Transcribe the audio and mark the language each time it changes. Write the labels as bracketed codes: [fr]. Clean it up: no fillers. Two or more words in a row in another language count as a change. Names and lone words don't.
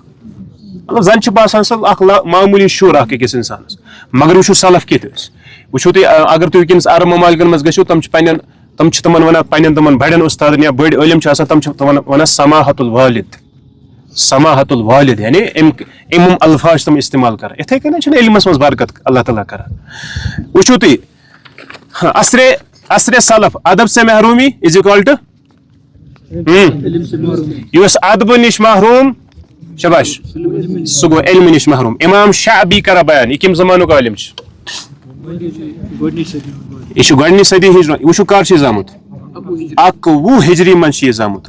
[ks] مطلب زن چھُ باسان سُہ اکھ معموٗلی شُر اکھ أکِس انسانس مگر وٕچھو سلف کِتھ ٲسۍ وچھو تُہۍ اگر تُہۍ وٕنکیٚنس عرب ممالکن منٛز گٔژھِو تِم چھِ تِمن وَنان پننٮ۪ن تِمن بڑٮ۪ن اُستادن یا بٔڑۍ عٲلم چھِ آسان تِم چھِ تِمن وَنان [ar] سماحت الوالد [ks] یعنی اَمہِ الفاظ چھِ تِم استعمال کران. یِتھٕے کٔنۍ چھِنہٕ علمس منٛز برکت اللہ تعالیٰ کران. وٕچھو تُہۍ عصرِ سلف [ur] ادب سے محرومی [en] is equal to [ks] یُس ادبہٕ نِش محروم شباش سُہ گوٚو علمہٕ نِش محروم. امام شعبی کران بیان یہِ کٔمۍ زمانُک عٲلم چھُ یہِ چھُ گۄڈنِچ صدی ہجری. وٕچھو کر چھُ یہِ زامُت 11 ہجری منٛز چھُ یہِ زامُت.